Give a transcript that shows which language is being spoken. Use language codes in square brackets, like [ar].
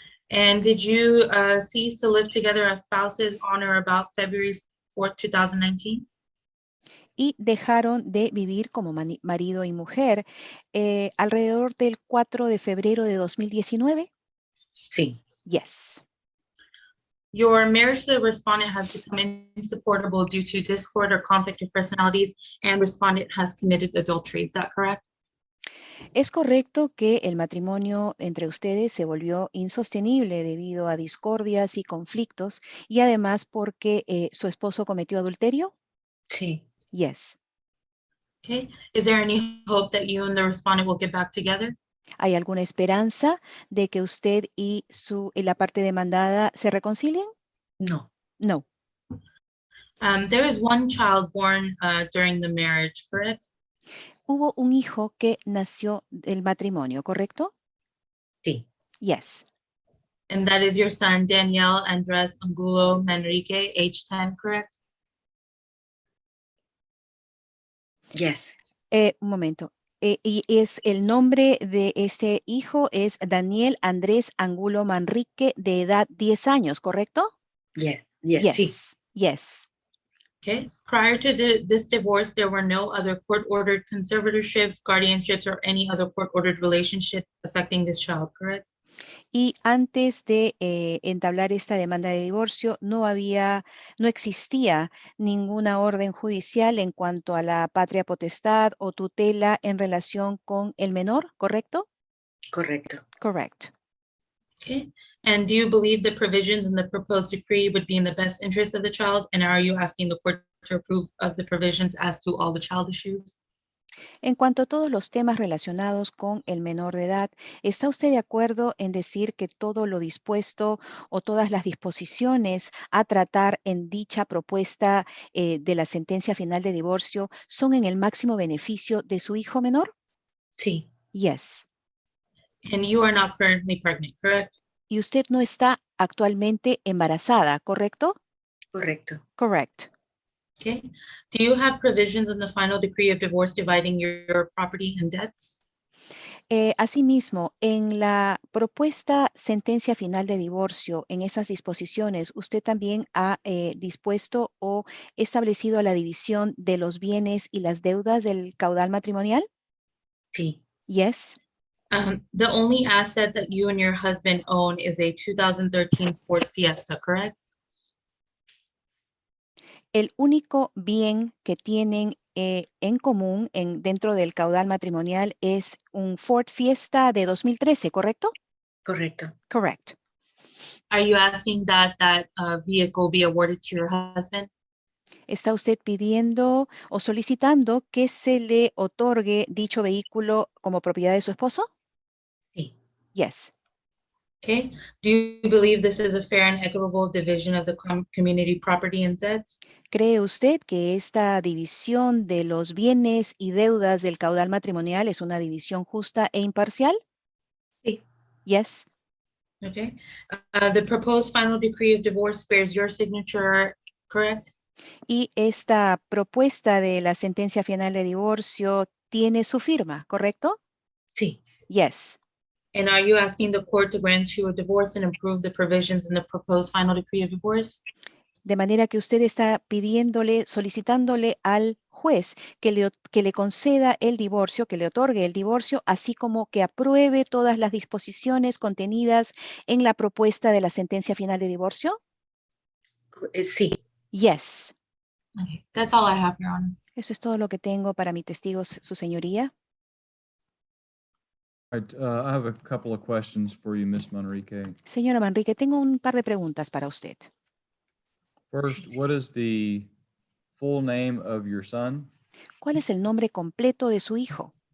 [en] And did you cease to live together as spouses on or about February 4th, 2019? [es] Y dejaron de vivir como marido y mujer alrededor del 4 de febrero de 2019? Sí, [en] Yes. Your marriage to the respondent has become insupportable due to discord or conflict of personalities, and respondent has committed adultery. Is that correct? [es] Es correcto que el matrimonio entre ustedes se volvió insostenible debido a discordias y conflictos y además porque su esposo cometió adulterio? sí. [en] Yes. Okay. Is there any hope that you and the respondent will get back together? [es] ¿Hay alguna esperanza de que usted y la parte demandada se reconcilien? No, [en] No. There is one child born during the marriage, correct? [es] Hubo un hijo que nació del matrimonio, ¿correcto? sí. [en] Yes. And that is your son, Daniel Andres Angulo Manrique, age 10, correct? Yes, [es] Un momento. Y es el nombre de este hijo es Daniel Andrés Angulo Manrique, de edad 10 años, ¿correcto? [en] yes, yes, [es] sí. [en] Yes. Okay. Prior to this divorce, there were no other court-ordered conservatorships, guardianships, or any other court-ordered relationship affecting this child, correct? [es] Y antes de entablar esta demanda de divorcio, no existía ninguna orden judicial en cuanto a la patria potestad o tutela en relación con el menor, ¿correcto? Correcto. [en] Correct. Okay. And do you believe the provisions in the proposed decree would be in the best interest of the child? And are you asking the court to approve of the provisions as to all the child issues? [es] En cuanto a todos los temas relacionados con el menor de edad, ¿está usted de acuerdo en decir que todo lo dispuesto o todas las disposiciones a tratar en dicha propuesta de la sentencia final de divorcio son en el máximo beneficio de su hijo menor? Sí, [en] Yes. And you are not currently pregnant, correct? [es] Y usted no está actualmente embarazada, ¿correcto? correcto. [en] Correct. Okay. Do you have provisions in the final decree of divorce dividing your property and debts? [es] Asimismo, en la propuesta sentencia final de divorcio, en esas disposiciones, ¿usted también ha dispuesto o establecido la división de los bienes y las deudas del caudal matrimonial? Sí, [en] Yes. The only asset that you and your husband own is a 2013 Ford Fiesta, correct? [es] El único bien que tienen en común dentro del caudal matrimonial es un Ford Fiesta de 2013, ¿correcto? correcto. [en] Correct. Are you asking that vehicle be awarded to your husband? [es] ¿Está usted pidiendo o solicitando que se le otorgue dicho vehículo como propiedad de su esposo? Sí, [en] Yes. Okay. Do you believe this is a fair and equitable division of the community property and debts? [es] ¿Cree usted que esta división de los bienes y deudas del caudal matrimonial es una división justa e imparcial? Sí. [en] Yes. Okay. The proposed final decree of divorce bears your signature, correct? [es] Y esta propuesta de la sentencia final de divorcio tiene su firma, ¿correcto? sí. [en] Yes. And are you asking the court to grant you a divorce and approve the provisions in the proposed final decree of divorce? [es] De manera que usted está solicitándole al juez que le conceda el divorcio, que le otorgue el divorcio, así como que apruebe todas las disposiciones contenidas en la propuesta de la sentencia final de divorcio? Sí, [en] Yes. Okay. That's all I have, Your Honor. [es] Eso es todo lo que tengo para mi testigo, su señoría. [en] All right, I have a couple of questions for you, Ms. Manrique. [es] Señora Manrique, tengo un par de preguntas para usted. [en] First, what is the full name of your son? [es] ¿Cuál es el nombre completo de su hijo?